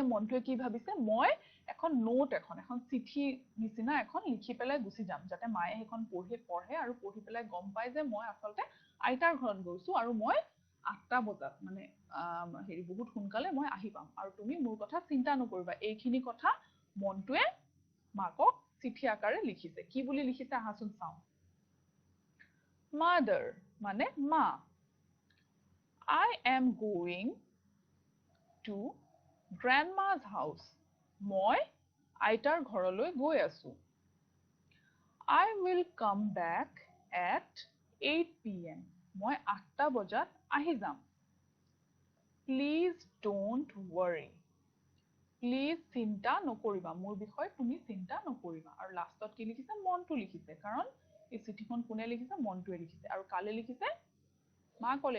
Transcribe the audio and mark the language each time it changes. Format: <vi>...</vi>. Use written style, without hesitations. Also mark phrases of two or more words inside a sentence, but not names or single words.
<as>মন্টুৱে কি ভাবিছে মই এখন নোট এখন চিঠি নিচিনা এখন লিখি পেলাই গুচি যাম যাতে মায়ে সেইখন পঢ়ে আৰু পঢ়ি পেলাই গম পায় যে মই আসলতে আইতাৰ ঘৰত গৈছো আৰু মই 8টা বজাত মানে হেৰি বহুত সোনকালে মই আহি পাম আৰু তুমি মোৰ কথা চিন্তা নকৰিবা এইখিনি কথা মন্টুৱে মাকক চিঠি আকাৰে লিখিছে কি বুলি লিখিছে আহাচোন চাও</as> <en>mother</en> <as>মানে মা</as> <en>I am going to grandma's house</en> <as>মই আইতাৰ ঘৰলৈ গৈ আছো</as> <en>I will come back at 8 p.m.</en> <as>মই 8টা বজাত আহি যাম</as> <en>Please don't worry</en> <as>Please চিন্তা নকৰিবা মোৰ বিষয়ে তুমি চিন্তা নকৰিবা আৰু লাষ্টত কি লিখিছে মনটো লিখিছে কাৰণ এই চিঠিখন কোনে লিখিছে মনটোৱে লিখিছে আৰু কালে লিখিছে মা কলে</as>